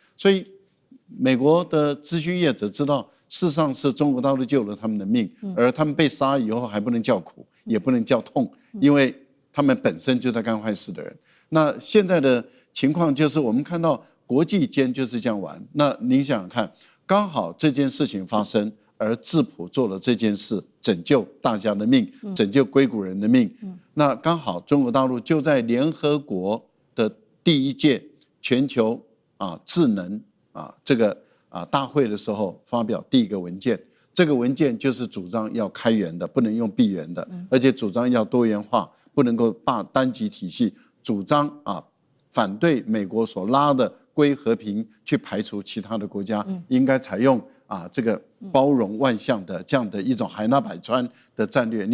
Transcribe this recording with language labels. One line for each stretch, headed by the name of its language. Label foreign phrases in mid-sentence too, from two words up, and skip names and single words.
Chinese: 所以美國的資訊業者知道，事實上是中國大陸救了他們的命，而他們被殺以後還不能叫苦，也不能叫痛，因為他們本身就在幹壞事的人。那現在的情況就是我們看到國際間就是這樣玩。那您想想看，剛好這件事情發生，而智譜做了這件事，拯救大家的命，拯救硅谷人的命。那剛好中國大陸就在聯合國的第一屆全球智能這個大會的時候發表第一個文件。這個文件就是主張要開源的，不能用閉源的，而且主張要多元化，不能夠單极體系，主張反對美國所拉的歸和平，去排除其他的國家，應該採用這個包容萬象的這樣的一種海納百川的戰略。